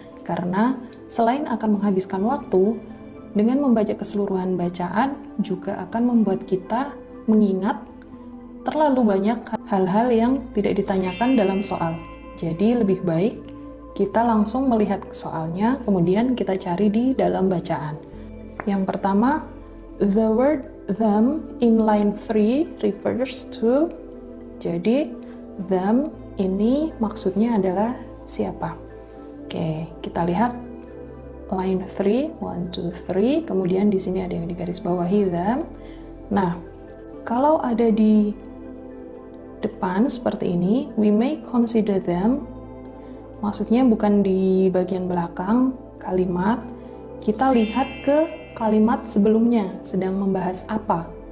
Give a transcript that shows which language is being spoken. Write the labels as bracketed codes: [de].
[id] Karena selain akan menghabiskan waktu, dengan membaca keseluruhan bacaan juga akan membuat kita mengingat terlalu banyak hal-hal yang tidak ditanyakan dalam soal. Jadi lebih baik kita langsung melihat soalnya, kemudian kita cari di dalam bacaan. Yang pertama, [en] the word them in line 3 refers to. [id] Jadi, them ini maksudnya adalah siapa? Oke, kita lihat line 3, 1, 2, 3, kemudian di sini ada yang digarisbawahi them. Nah, kalau ada di depan seperti ini, [en] we may consider them, [id] maksudnya bukan di bagian belakang kalimat, kita lihat ke kalimat sebelumnya sedang membahas apa.